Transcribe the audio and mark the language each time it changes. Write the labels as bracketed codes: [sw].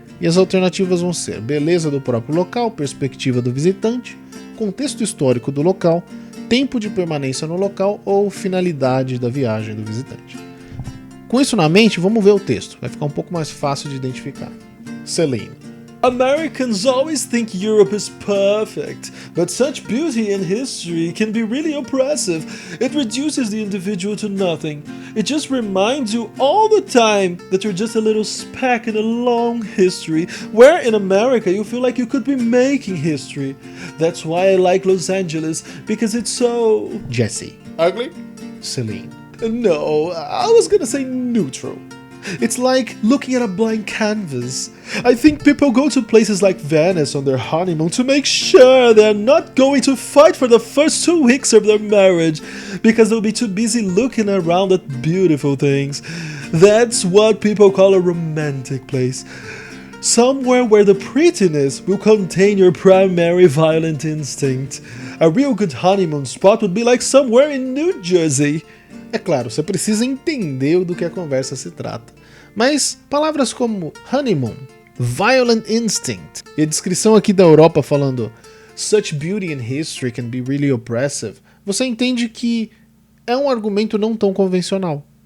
[pt] E as alternativas vão ser beleza do próprio local, perspectiva do visitante, contexto histórico do local, tempo de permanência no local ou finalidade da viagem do visitante. Com isso na mente, vamos ver o texto. Vai ficar um pouco mais fácil de identificar. [en] Celine. Americans always think Europe is perfect, but such beauty and history can be really oppressive. It reduces the individual to nothing. It just reminds you all the time that you're just a little speck in a long history, where in America you feel like you could be making history. That's why I like Los Angeles, because it's so... Jesse. Ugly? Celine. No, I was gonna say neutral. It's like looking at a blank canvas. I think people go to places like Venice on their honeymoon to make sure they're not going to fight for the first 2 weeks of their marriage, because they'll be too busy looking around at beautiful things. That's what people call a romantic place. Somewhere where the prettiness will contain your primary violent instinct. A real good honeymoon spot would be like somewhere in New Jersey. [pt] É claro, você precisa entender do que a conversa se trata. Mas palavras como honeymoon, violent instinct e a descrição aqui da Europa falando [en] such beauty and history can be really oppressive, [pt] você entende que é um argumento não tão convencional.